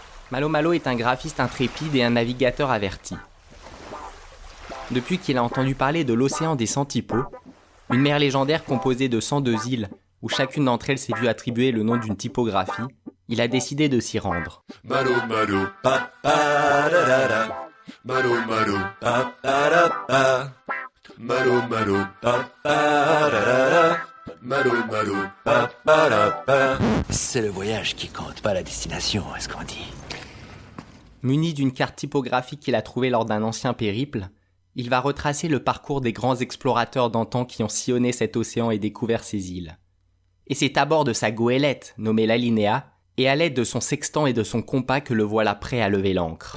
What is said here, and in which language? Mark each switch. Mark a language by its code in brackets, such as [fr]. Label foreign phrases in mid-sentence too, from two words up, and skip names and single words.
[fr] Malo Malo est un graphiste intrépide et un navigateur averti. Depuis qu'il a entendu parler de l'océan des Centipodes, une mer légendaire composée de 102 îles, où chacune d'entre elles s'est vue attribuer le nom d'une typographie, il a décidé de s'y rendre. Malo Malo, pa pa da da da. Malo Malo, pa pa da pa. Malo Malo, pa pa da da da. Malo Malo, pa pa da pa. C'est le voyage qui compte, pas la destination, est-ce qu'on dit. Muni d'une carte typographique qu'il a trouvée lors d'un ancien périple, il va retracer le parcours des grands explorateurs d'antan qui ont sillonné cet océan et découvert ces îles. Et c'est à bord de sa goélette, nommée l'Alinéa, et à l'aide de son sextant et de son compas que le voilà prêt à lever l'ancre.